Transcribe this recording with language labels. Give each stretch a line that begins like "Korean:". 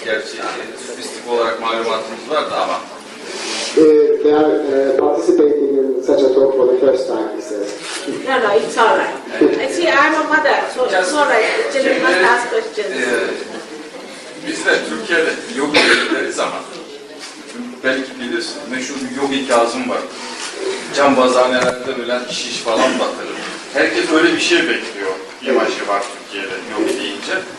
Turkish: Gerçi sofistik olarak malumatımız vardı ama
English: They are participating in such a talk for the first time, he says. No, no, it's all right. I see I'm a mother, so it's all right. The children must ask questions.
Turkish: Biz de Türkiye'de yogi deriz ama belki bilirsin, meşhur bir yogi Kazım var. Cambazhanelerde ölen şiş falan batırır. Herkes öyle bir şey bekliyor. İmajı var Türkiye'de yogi deyince.